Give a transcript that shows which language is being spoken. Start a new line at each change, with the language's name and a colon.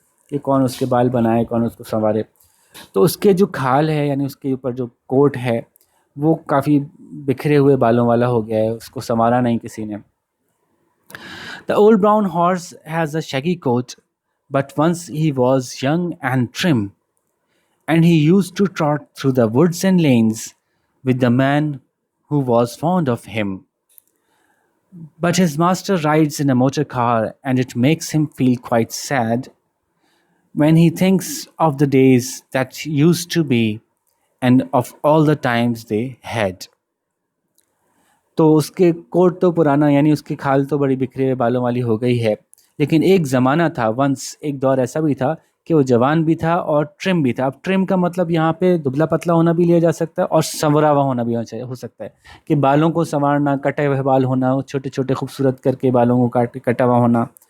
Urdu: کہ کون اس کے بال بنائے، کون اس کو سنوارے۔ تو اس کے جو کھال ہے، یعنی اس کے اوپر جو کوٹ ہے، وہ کافی بکھرے ہوئے بالوں والا ہو گیا ہے، اس کو سنوارا نہیں کسی نے۔
English: The old brown horse has a shaggy coat, but once he was young and trim, and he used to trot through the woods and lanes with the man who was fond of him. But his master rides in a motor car, and it makes him feel quite sad when he thinks of the days that used to be and of all the times they had.
Urdu: تو اس کے کوٹ تو پرانا، یعنی اس کی کھال تو بڑی بکھرے ہوئے بالوں والی ہو گئی ہے، لیکن ایک زمانہ تھا، ونس ایک دور ایسا بھی تھا کہ وہ جوان بھی تھا اور ٹرم بھی تھا. اب ٹرم کا مطلب یہاں پہ دبلا پتلا ہونا بھی لیا جا سکتا ہے اور سنورا ہوا ہونا بھی ہو سکتا ہے، کہ بالوں کو سنوارنا، کٹے ہوئے بال ہونا، چھوٹے چھوٹے خوبصورت کر کے بالوں کو کٹا ہوا ہونا.